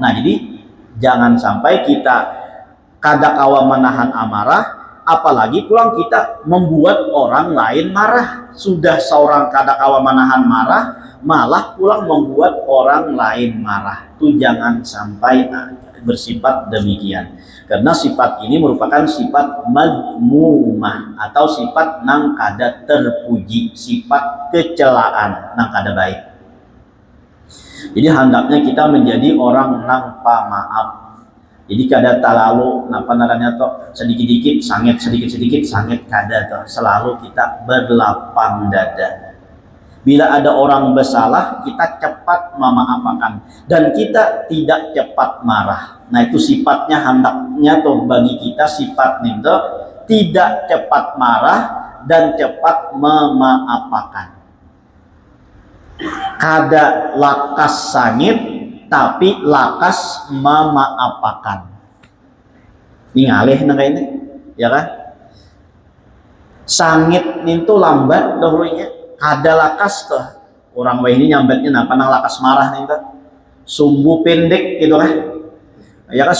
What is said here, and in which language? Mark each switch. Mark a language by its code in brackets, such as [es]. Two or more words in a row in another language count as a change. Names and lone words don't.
[id] Nah, jadi jangan sampai kita kadakawa menahan amarah, apalagi pulang kita membuat orang lain marah. Sudah seorang kadakawa menahan marah, malah pulang membuat orang lain marah. Itu jangan sampai bersifat demikian. Karena sifat ini merupakan sifat madmumah atau sifat [bjn] nang kada terpuji, [id] sifat kecelaan [bjn] nang kada baik. [id] Jadi hendaknya kita menjadi orang nang pamaaf. [bjn] Jadi kada terlalu napa namanya toh sedikit-sedikit sanget, sedikit-sedikit sanget, kada toh. [id] Selalu kita berlapang dada. Bila ada orang bersalah, kita cepat memaafkan dan kita tidak cepat marah. Nah, itu sifatnya hendaknya tuh bagi kita sifat nih tuh tidak cepat marah dan cepat memaafkan. [bjn] Kada lakas sangit tapi lakas memaafkan. Ini ngalih nang ini, ya kan? Sangit itu lambat dahulunya. Kada lakas tuh orang ini nyambetnya napa nang lakas marah nih tuh sumbu pendek gitu kan ya kan.